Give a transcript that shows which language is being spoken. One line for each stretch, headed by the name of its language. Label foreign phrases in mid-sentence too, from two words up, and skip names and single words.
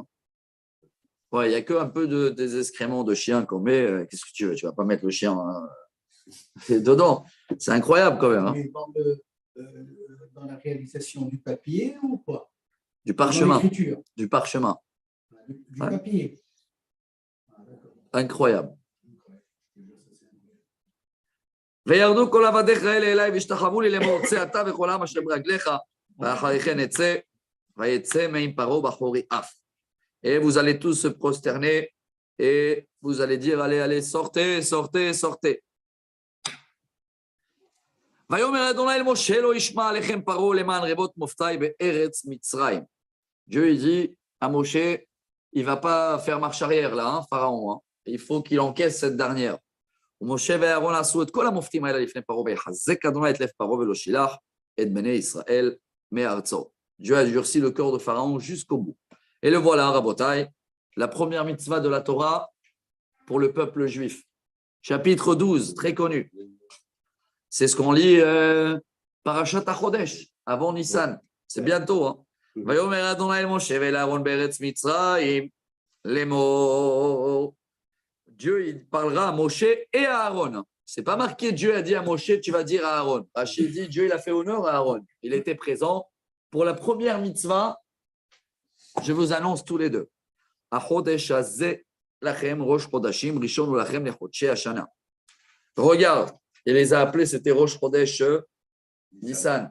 French: Ouais, il n'y a qu'un peu des excréments de chien qu'on met. Qu'est-ce que tu veux? Tu ne vas pas mettre le chien dedans. C'est incroyable quand même. Hein. Mais dans la réalisation du papier ou quoi? Du Dans parchemin. l'écriture. Du parchemin. Du Ouais. papier. Ah, d'accord. Incroyable.
Hebrew: וירדו כל עבדיך אלה אליי והשתחוו לי לאמור צא אתה וכל העם אשר ברגליך ואחרי כן אצא ויצא מעם פרעה בחורי אף.
French: Et vous allez tous se prosterner et vous allez dire allez, allez, sortez, sortez, sortez.
Hebrew: ויאמר אדוני אל משה לא ישמע עליכם פרעה למען רבות מופתי בארץ מצרים.
French: Dieu il dit à Moshe, il ne va pas faire marche arrière là, hein, Pharaon. Hein. Il faut qu'il encaisse cette dernière.
Hebrew: ומשה ואהרון עשו את כל המופתים האלה לפני פרעה ויחזק אדוני את לב פרעה ולא שילח את בני ישראל מארצו.
French: Dieu a durci le cœur de Pharaon jusqu'au bout. Et le voilà, Rabotai, la première mitzvah de la Torah pour le peuple juif. Chapitre 12, très connu. C'est ce qu'on lit
Hebrew: פרשת החודש,
French: avant Nissan. C'est bientôt. Hein.
Hebrew: ויאמר אדוני אל משה ואל אהרון בארץ מצרים לאמור.
French: Dieu, il parlera à Moshe et à Aaron. Ce n'est pas marqué Dieu a dit à Moshe, tu vas dire à Aaron. Rachid dit Dieu, il a fait honneur à Aaron. Il était présent pour la première mitzvah. Je vous annonce tous les deux. Regarde, il les a appelés, c'était Rosh Chodesh Nissan.